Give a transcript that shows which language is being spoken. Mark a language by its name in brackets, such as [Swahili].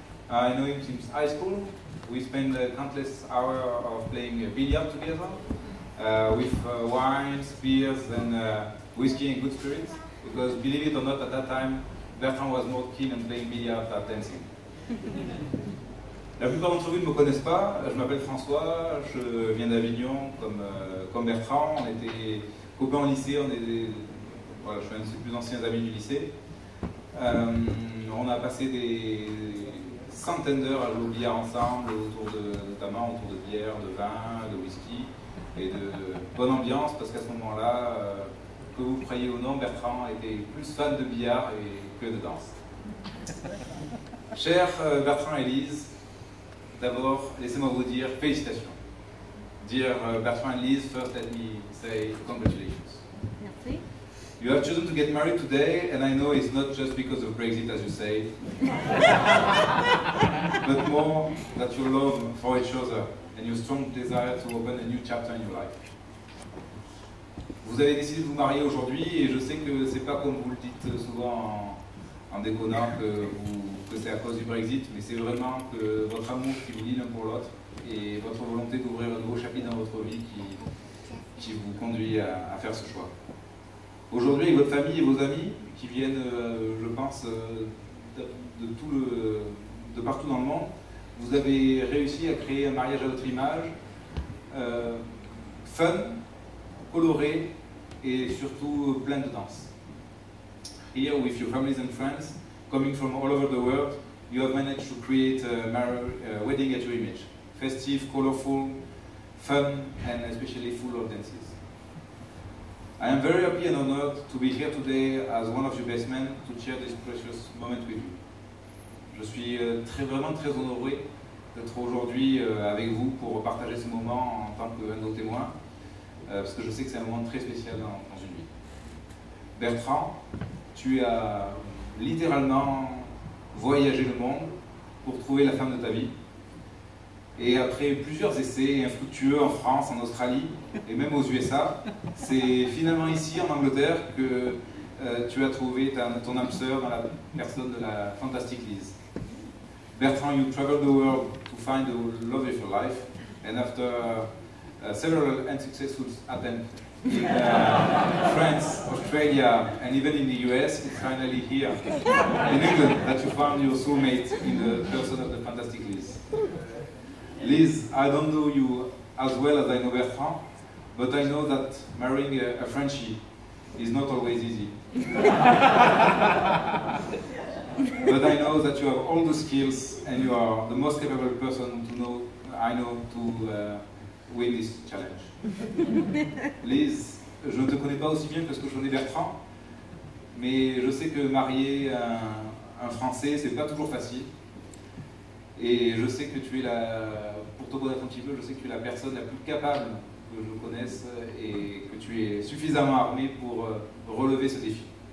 [English] I know him since high school. We spend countless hours of playing billiard together with wines, beers, and whiskey and good spirits. Because believe it or not, at that time, Bertrand was more keen on playing billiard than dancing. [French] La plupart d'entre vous ne me connaissent pas. Je m'appelle François, je viens d'Avignon comme Bertrand. On était copains au lycée, voilà, je suis un de ses plus anciens amis du lycée. On a passé des centaines d'heures à jouer au billard ensemble, notamment autour de bière, de vin, de whisky et de bonne ambiance, parce qu'à ce moment-là, que vous croyez ou non, Bertrand était plus fan de billard que de danse. Chers Bertrand et Lise, d'abord, laissez-moi vous dire félicitations. [English] Dear Bertrand and Lise, first let me say congratulations. [French] Merci. [English] You have chosen to get married today, and I know it's not just because of Brexit, as you say, but more that your love for each other and your strong desire to open a new chapter in your life. [French] Vous avez décidé de vous marier aujourd'hui, et je sais que c'est pas comme vous le dites souvent en déconnant que c'est à cause du Brexit, mais c'est vraiment que votre amour qui vous lie l'un pour l'autre et votre volonté d'ouvrir un nouveau chapitre dans votre vie qui vous conduit à faire ce choix. Aujourd'hui, avec votre famille et vos amis qui viennent, je pense, de partout dans le monde, vous avez réussi à créer un mariage à votre image, fun, coloré et surtout plein de danse. [English] Here, with your families and friends, coming from all over the world, you have managed to create a wedding at your image. Festive, colorful, fun, and especially full of dances. I am very happy and honored to be here today as one of your best men to share this precious moment with you. [French] Je suis vraiment très honoré d'être aujourd'hui avec vous pour partager ce moment en tant qu'un de nos témoins, parce que je sais que c'est un moment très spécial dans une vie. Bertrand, tu as littéralement voyagé le monde pour trouver la femme de ta vie. Et après plusieurs essais infructueux en France, en Australie et même aux USA, c'est finalement ici en Angleterre que tu as trouvé ton âme sœur dans la personne de la fantastique Lise. [English] Bertrand, you traveled the world to find the love of your life, and after several unsuccessful attempts in France, Australia, and even in the US, it's finally here in England that you found your soulmate in the person of the fantastic Lise. Lise, I don't know you as well as I know Bertrand, but I know that marrying a Frenchie is not always easy. But I know that you have all the skills and you are the most capable person I know to win this challenge. [French] Lise, je ne te connais pas aussi bien que ce que je connais Bertrand, mais je sais que marier un Français, c'est pas toujours facile. Et je sais que tu es pour te connaître un petit peu, je sais que tu es la personne la plus capable que je connaisse et que tu es suffisamment armé pour relever ce défi.